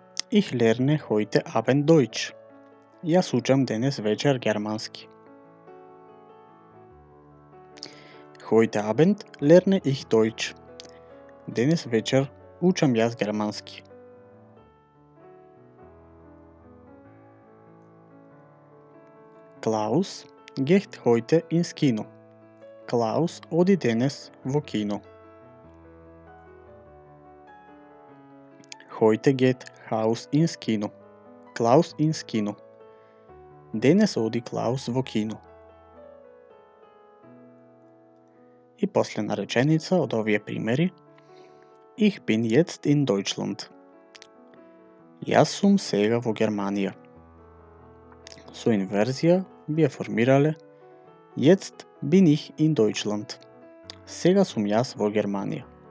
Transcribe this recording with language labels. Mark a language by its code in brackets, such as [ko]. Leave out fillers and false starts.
[de] Ich lerne heute Abend Deutsch. [mk] Јас учам денес вечер германски. [de] Heute Abend lerne ich Deutsch. [mk] Денес вечер учам јас германски. [de] Klaus geht heute ins Kino. [mk] Klaus оди денес во кино. [de] Heute geht Klaus ins Kino. Klaus ins Kino. [mk] Денес оди Klaus во кино. И последна реченица од овие примери. Ich bin jetzt in Deutschland. Јас сум сега во Германија. Со инверзија би ја формирале [de] Jetzt bin ich in Deutschland. [mk] Сега сум јас во Германија.